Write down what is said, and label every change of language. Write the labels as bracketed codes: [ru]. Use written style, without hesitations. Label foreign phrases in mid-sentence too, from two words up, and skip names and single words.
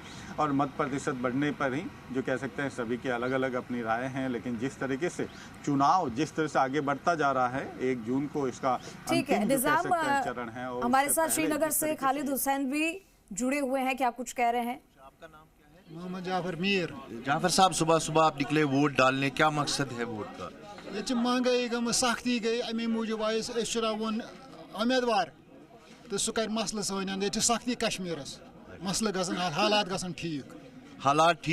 [hi] और मत प्रतिशत बढ़ने पर ही जो कह सकते हैं सभी के अलग अलग अपनी राय हैं, लेकिन जिस तरीके से चुनाव जिस तरह से आगे बढ़ता जा रहा है 1 जून को इसका ठीक है। निजाम, चरण है। और हमारे साथ श्रीनगर से खालिद हुसैन भी जुड़े हुए हैं, क्या कुछ कह रहे हैं? मोहम्मद जाफर मीर। जाफर साहब, सुबह सुबह आप निकले वोट डालने, क्या मकसद है वोट का? ये महंगाई गई, सख्ती गई, [ks] अमे मूजूब आयुन उम्मीदवार तो सह कर मसल सन, ये सख्ती कश्मीरस, मसल गसन हालात गसन ठीक। [hi] हालात ठीक